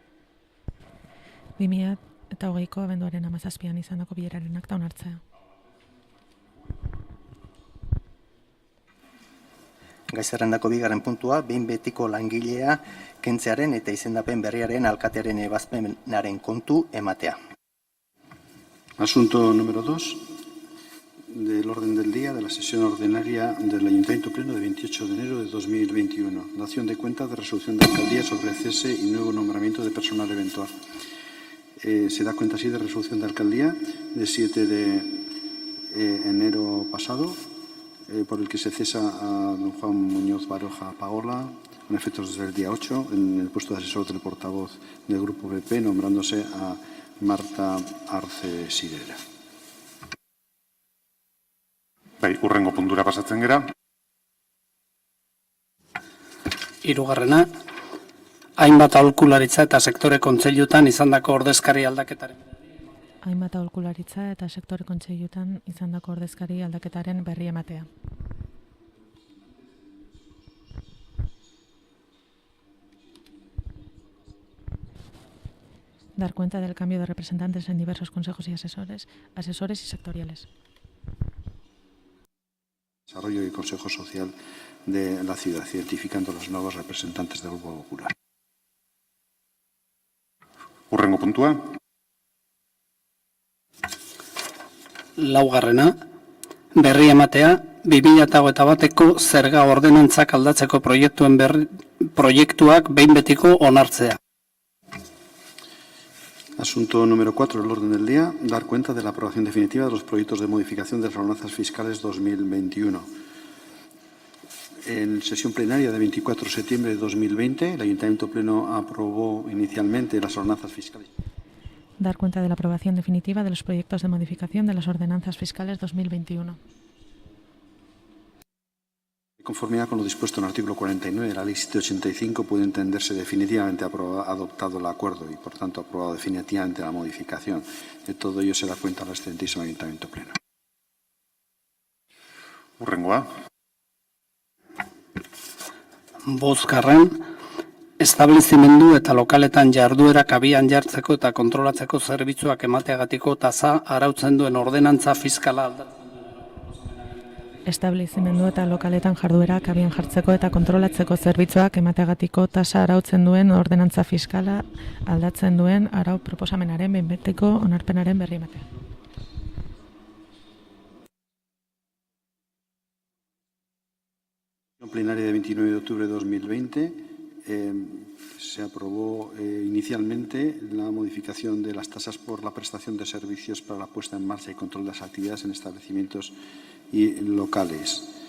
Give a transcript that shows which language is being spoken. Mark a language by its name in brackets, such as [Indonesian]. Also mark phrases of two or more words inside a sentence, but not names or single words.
[Basque] 2020ko abenduaren 17an izandako bileraren akta onartzea. Gai zerrendako bigarren puntua, behin betiko langilea kentzearen eta izendapen berriaren alkatearen ebazpenaren kontu ematea. [Spanish] Asunto número 2 del orden del día de la sesión ordinaria del Ayuntamiento Pleno de 28 de enero de 2021. Dación de cuenta de resolución de alcaldía sobre cese y nuevo nombramiento de personal eventual. Se da cuenta así de resolución de alcaldía de 7 de enero pasado, por el que se cesa a don Juan Muñoz Baroja Paola, con efectos desde el día 8, en el puesto de asesor del portavoz del Grupo PP, nombrándose a Marta Arce Sirera. [Basque] Bai, hurrengo puntura pasatzen gera. Hirugarrena, hainbat aholkularitza eta sektore kontseilutan izandako ordezkari aldaketaren. Hainbat aholkularitza eta sektore kontseilutan izandako ordezkari aldaketaren berri ematea. [Spanish] Dar cuenta del cambio de representantes en diversos consejos y asesores y sectoriales. Desarrollo y Consejo Social de la ciudad, identificando los nuevos representantes del Grupo Popular. [Basque] Hurrengo puntua. Laugarrena, berri ematea, 2021eko zerga ordenantzak aldatzeko proiektuak behin betiko onartzea. [Spanish] Asunto número 4 del orden del día, dar cuenta de la aprobación definitiva de los proyectos de modificación de las ordenanzas fiscales 2021. En sesión plenaria de 24 de septiembre de 2020, el Ayuntamiento Pleno aprobó inicialmente las ordenanzas fiscales. Dar cuenta de la aprobación definitiva de los proyectos de modificación de las ordenanzas fiscales 2021. De conformidad con lo dispuesto en el artículo 49 de la Ley 785, puede entenderse definitivamente adoptado el acuerdo y, por tanto, aprobado definitivamente la modificación. De todo ello se da cuenta al excelentísimo Ayuntamiento Pleno. [Basque] Hurrengoa. Bosgarren, establezimendu eta lokaletan jarduerak abian jartzeko eta kontrolatzeko zerbitzuak emateagatiko tasa arautzen duen ordenantza fiskala aldatzen. Establezimendu eta lokaletan jarduerak abian jartzeko eta kontrolatzeko zerbitzuak emateagatiko tasa arautzen duen ordenantza fiskala aldatzen duen arau proposamenaren behin betiko onarpenaren berri ematea. [Spanish] En plenaria de 29 de octubre de 2020 se aprobó inicialmente la modificación de las tasas por la prestación de servicios para la puesta en marcha y control de las actividades en establecimientos y locales.